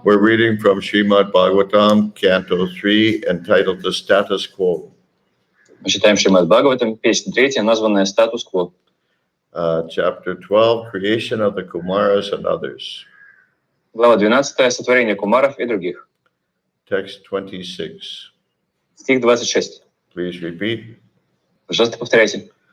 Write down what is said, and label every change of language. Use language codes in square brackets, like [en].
[en] We're reading from Srimad Bhagavatam, Canto 3, entitled The Status Quo. [ru] Мы читаем Шримад Бхагаватам, песня 3, названная «Статус-кво». [en] Chapter 12, Creation of the Kumaras and Others. [ru] Глава 12. Сотворение кумаров и других. [en] Text 26. [ru] Стих 26. [en] Please repeat. [ru] Пожалуйста, повторяйте.